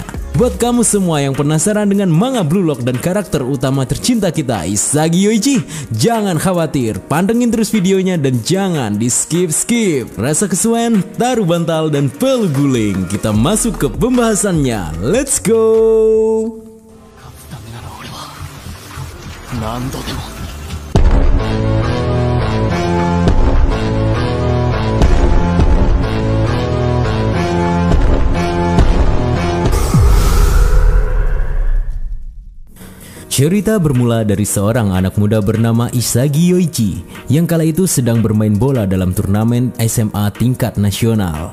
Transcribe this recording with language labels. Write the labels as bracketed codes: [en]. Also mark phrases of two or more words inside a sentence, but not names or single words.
[id] Buat kamu semua yang penasaran dengan manga Blue Lock dan karakter utama tercinta kita, Isagi Yoichi, jangan khawatir, pantengin terus videonya dan jangan di skip-skip. Rasa kesuwen, taruh bantal dan pelu guling. Kita masuk ke pembahasannya. [en] Let's go! [ja] 何度でも [id] Cerita bermula dari seorang anak muda bernama Isagi Yoichi yang kala itu sedang bermain bola dalam turnamen SMA tingkat nasional.